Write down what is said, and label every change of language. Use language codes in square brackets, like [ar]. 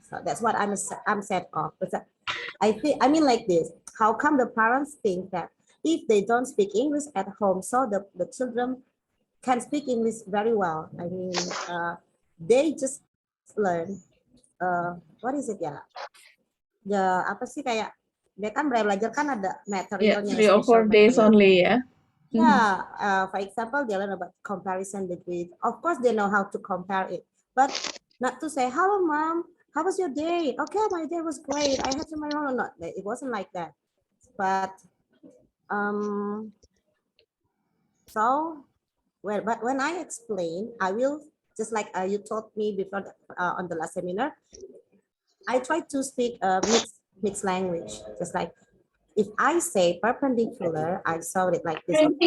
[en] So that's what I'm sad of. But I mean like this, how come the parents think that if they don't speak English at home, so the children can speak English very well? I mean, they just learn, what is it ya? [id] Apa sih, kayak dia kan belajar kan ada materialnya. [en] 3 or 4 days only, yeah. Yeah, for example, they learn about comparison between, of course, they know how to compare it, but not to say, hello, mom, how was your day? Okay, my day was great. I had some, no, it wasn't like that. But, but when I explain, I will, just like you taught me before on the last seminar, I try to speak mixed language, just like, if I say perpendicular, I saw it like this.